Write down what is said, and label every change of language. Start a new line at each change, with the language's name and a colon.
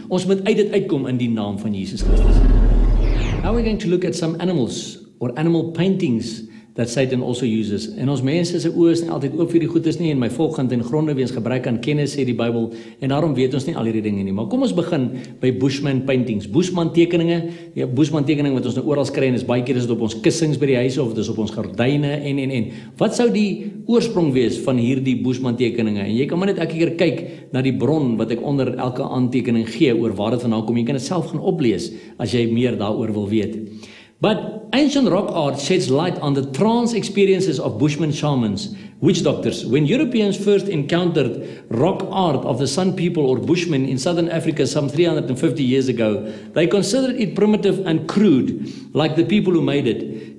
Afrikaans: Ons moet uit dit uitkom in die naam van Jesus Christus.
English: Now we're going to look at some animals or animal paintings that Satan also uses.
Afrikaans: En ons mense se oë is nie altyd oop vir die goedes nie, en my volk gaan ten gronde weens gebrek aan kennis, sê die Bybel, en daarom weet ons nie al hierdie dinge nie. Maar kom ons begin by Bushman paintings. Bushman tekeninge, ja, Bushman tekening wat ons nou oral kry, en is baie keer is dit op ons kussings by die huise, of dit is op ons gordyne, en. Wat sou die oorsprong wees van hierdie Bushman tekeninge? En jy kan maar net elke keer kyk na die bron wat ek onder elke aantekening gee, oor waar dit vandaan kom. Jy kan dit self gaan oplees, as jy meer daaroor wil weet.
English: But ancient rock art sheds light on the trance experiences of Bushman shamans, witch doctors. When Europeans first encountered rock art of the Sun people or Bushmen in southern Africa some 350 years ago, they considered it primitive and crude, like the people who made it.